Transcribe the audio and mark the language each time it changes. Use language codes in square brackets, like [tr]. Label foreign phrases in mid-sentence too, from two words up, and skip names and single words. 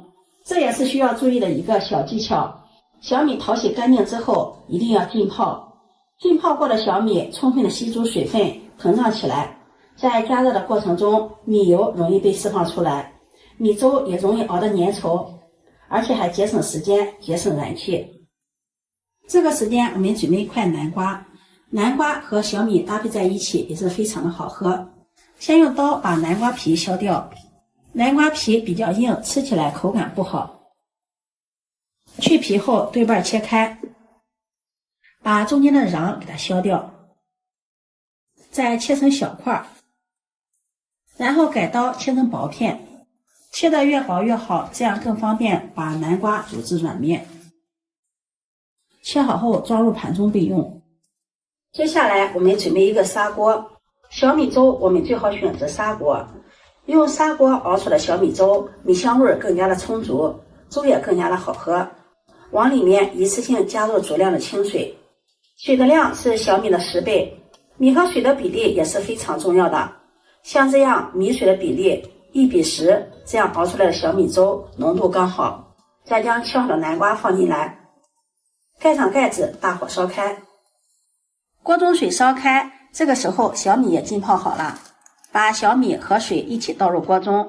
[zh] 這也是需要注意的一個小技巧。小米淘洗乾淨之後一定要浸泡，浸泡過的小米充分的吸足水分，膨脹起來。在加熱的過程中，米油容易被釋放出來，米粥也容易熬得粘稠，而且還節省時間，節省燃氣。這個時間我們準備一塊南瓜，南瓜和小米搭配在一起也是非常的好喝。先用刀把南瓜皮削掉，南瓜皮比較硬，吃起來口感不好。去皮後对半切開，把中間的瓤給它削掉，再切成小塊，然後改刀切成薄片，切得越薄越好，這樣更方便把南瓜煮至軟面。切好後裝入盤中備用。接下來我們準備一個砂鍋，小米粥我們最好選擇砂鍋，用砂鍋熬出的小米粥，米香味更加的充足，粥也更加的好喝。往裡面一次性加入足量的清水，水的量是小米的10倍，米和水的比例也是非常重要的。像这樣米水的比例1:10，這樣熬出來的小米粥濃度剛好。再將切好的南瓜放進來，蓋上蓋子，大火燒開。鍋中水燒開，這個時候小米也浸泡好了，把小米和水一起倒入鍋中。